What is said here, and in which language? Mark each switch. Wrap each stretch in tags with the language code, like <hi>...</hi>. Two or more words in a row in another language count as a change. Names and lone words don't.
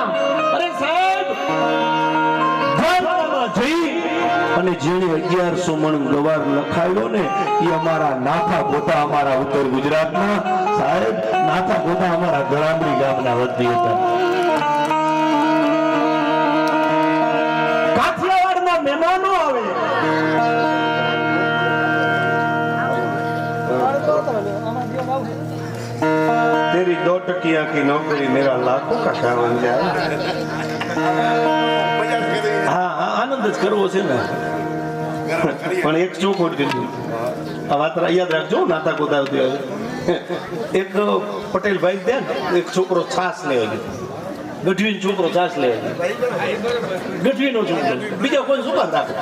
<gu>અરે સાહેબ ધારામાં જઈ અને જેણે 1100 મણ ગવાર લખાવ્યો ને એ અમારા નાથા ગોતા, અમારા ઉત્તર ગુજરાતના સાહેબ નાથા ગોતા અમારા ગળામડી ગામના વતની હતા. કાઠિયાવાડના મહેમાનો આવે</gu> <hi>तेरी 2 टकिया की नौकरी मेरा लाखों का कावन जाए.</hi> <gu>હા આનંદ જ કરવો છે ને. પણ એક ચોખોટ કર્યું આ વાત યાદ રાખજો. નાતા ગોતા એક પટેલ ભાઈ દે એક છોકરો છાસ લેવા ગયો, ગઢવીનો છોકરો છાસ લેવા ગયો, ગઢવીનો છોકરો, બીજા કોઈ શું કામ રાખે.</gu>